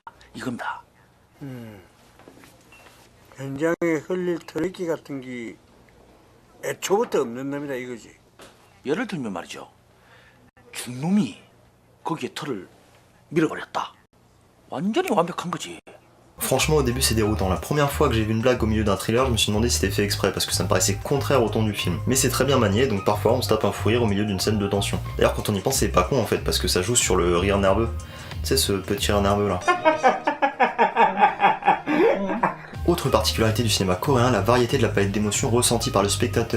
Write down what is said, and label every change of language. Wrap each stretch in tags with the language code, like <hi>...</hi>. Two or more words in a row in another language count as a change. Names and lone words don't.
<ko>이겁니다. 현장에 흘릴 털기 같은 게 애초부터 없는 놈이다 이거지. 예를 들면 말이죠. 중놈이 거기에 털을 밀어버렸다. 완전히 완벽한 거지.</ko> <fr>Franchement au début c'est déroutant, la première fois que j'ai vu une blague au milieu d'un thriller je me suis demandé si c'était fait exprès parce que ça me paraissait contraire au ton du film. Mais c'est très bien manié donc parfois on se tape un fou rire au milieu d'une scène de tension. D'ailleurs quand on y pense c'est pas con en fait parce que ça joue sur le rire nerveux. Tu sais ce petit rire nerveux là. Autre particularité du cinéma coréen, la variété de la palette d'émotions ressenties par le spectateur.</fr>